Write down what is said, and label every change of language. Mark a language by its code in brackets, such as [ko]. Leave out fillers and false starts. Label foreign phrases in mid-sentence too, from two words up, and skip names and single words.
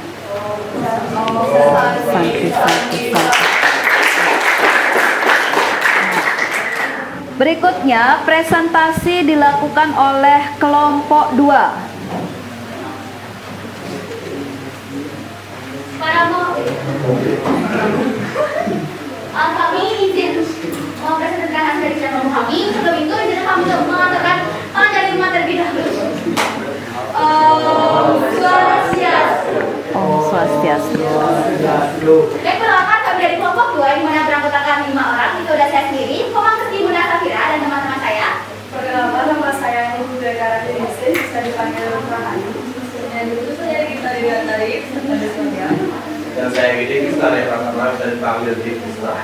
[id] Berikutnya presentasi dilakukan oleh kelompok 2. Kami izin mempresentasikan dari channel kami. Sebelum itu izin kami untuk mengatakan dari rumah terlebih dahulu. [sa] Swastiastu. Om Swastiastu. [id] Baik, perkenalkan kami dari kelompok 2 di mana beranggotakan 5 orang. Itu udah saya sendiri, Komang Bunda Safira dan teman-teman saya. Perkenalkan, nama saya Ibu Dekara Denistin, bisa dipanggil Rahani. Dan itu saya kita dilihat dari Dan saya Gede Krista dari Pramana, bisa dipanggil di Krista.